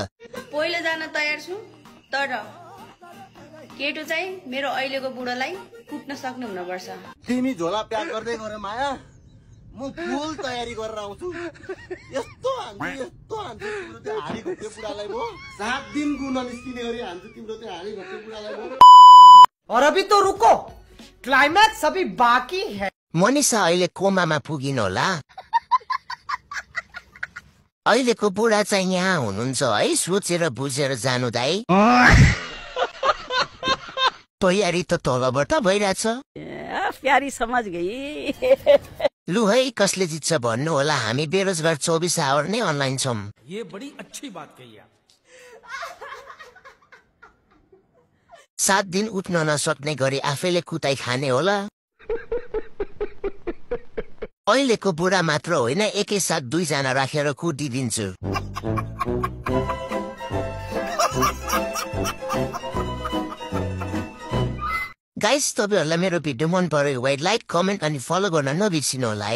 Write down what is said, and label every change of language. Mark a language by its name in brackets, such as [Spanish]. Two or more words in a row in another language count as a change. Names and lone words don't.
[Nepali] पहिलो जान तयार छु तर केटो चाहिँ मेरो अहिलेको बुढोलाई कुट्न सक्नु हुनुपर्छ तिमी झोला प्याक गर्दै गरे माया म फुल तयारी गरेर आउँछु यस्तो हान्छु तिम्रो त्यो हाडी घोप्टे बुढालाई म 7 दिन गुण निस्किने गरी हान्छु तिम्रो त्यो हाडी घोप्टे बुढालाई म [Hindi] और अभी तो रुको क्लाइमैक्स अभी बाकी है [Nepali] मनिषा अहिले कोमामा पुगिन होला अहिलेको बुढा चाहिँ यहाँ हुनुहुन्छ है सोचेर बुझेर जानु दाइ तयारी त तलबाट भइरहेछ [Hindi] प्यारी समझ गई [Nepali] लु है कसले जित्छ भन्नु होला हामी बेरोजगार 24 आवर नै अनलाइन छौं [Hindi] ये बड़ी अच्छी बात कही आप [Nepali] 7 दिन उठ्न नसक्ने गरी आफैले कुटाई खाने होला अहिलेको बुढा मात्र होइन एकैसाथ 2 जना राखेर कुटिदिन्छु गाइस तपाईहरुलाई मेरो भिडियो मन पर्यो भए [English] like comment [Nepali] अनि फलो गर्न नबिर्सिनु होला है